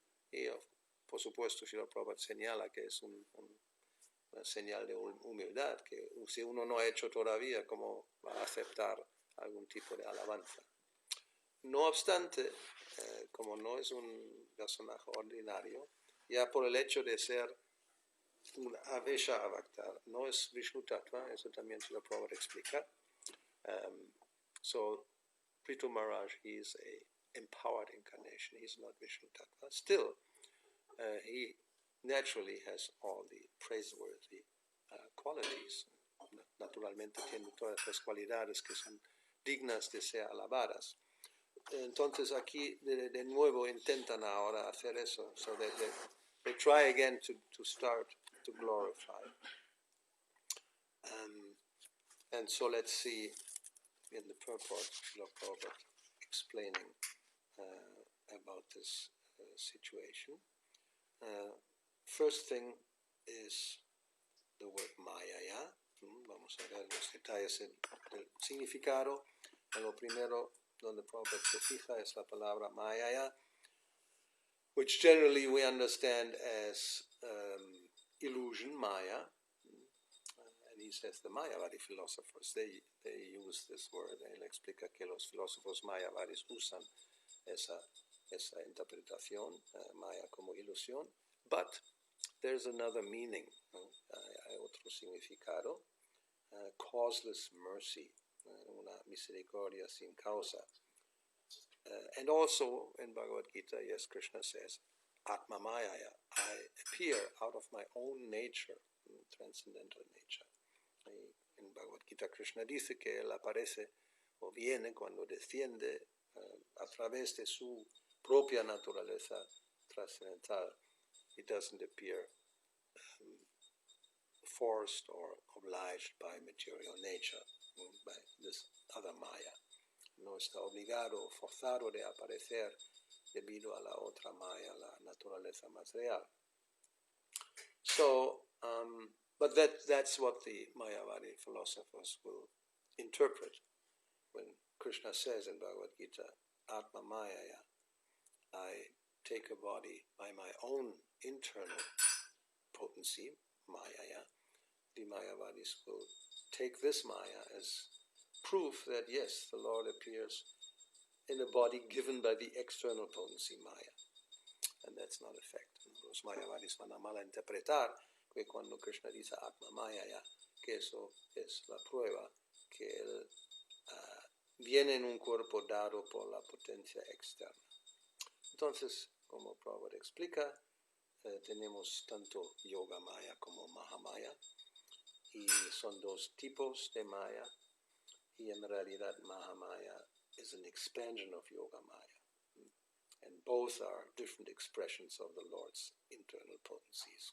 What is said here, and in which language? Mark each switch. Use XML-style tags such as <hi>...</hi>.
<es>Y por supuesto, Srila Prabhupada señala que es una señal de humildad, que si uno no ha hecho todavía, ¿cómo va a aceptar algún tipo de alabanza? No obstante, como no es un personaje ordinario, ya por el hecho de ser un Avesha Avatar, no es Vishnu Tattva, eso también se lo puedo explicar.</es> <en>So, Prithu Maharaj, he is a empowered incarnation, he is not Vishnu Tattva. Still, he naturally has all the praiseworthy qualities.</en> <es>Naturalmente tiene todas las cualidades que son dignas de ser alabadas. Entonces aquí de nuevo intentan ahora hacer eso.</es> <en>So they try again to start to glorify. And so let's see in the purport, Prabhupada explaining about this situation. First thing is the word Maya.</en> <es>Vamos a ver los detalles del significado. En lo primero donde Prabhupada se fija es la palabra Maya,</es> <en>which generally we understand as illusion,</en> <es>Maya.</es> <en>And he says the Mayavadi philosophers, they use this word.</en> <es>Él explica que los filósofos Mayavadis usan esa interpretación, Maya como ilusión. But there's another meaning, hay otro significado, causeless mercy, una misericordia sin causa.</es> <en>And also in Bhagavad Gita, yes, Krishna says, Atma Maya, I appear out of my own nature, transcendental nature.</en> <es>En Bhagavad Gita, Krishna dice que él aparece o viene cuando desciende a través de su propia naturaleza trascendental.</es> <en>He doesn't appear forced or obliged by material nature, by this other Maya.</en> <es>No está obligado o forzado de aparecer debido a la otra Maya, la naturaleza más real.</es> <en>So, but that's what the Mayavadi philosophers will interpret when Krishna says in Bhagavad Gita, Atma Maya, I take a body by my own internal potency, Maya. The Mayavadis will take this Maya as proof that yes, the Lord appears in a body given by the external potency Maya. And that's not a fact.</en> <es>Los Mayavadis van a malinterpretar que cuando Krishna dice Atma Maya, que eso es la prueba que él viene en un cuerpo dado por la potencia externa. Entonces, como Prabhupada explica, tenemos tanto Yoga Maya como Mahamaya, y son dos tipos de Maya, y en realidad Mahamaya</es> <en>is an expansion of Yoga Maya, and both are different expressions of the Lord's internal potencies.</en>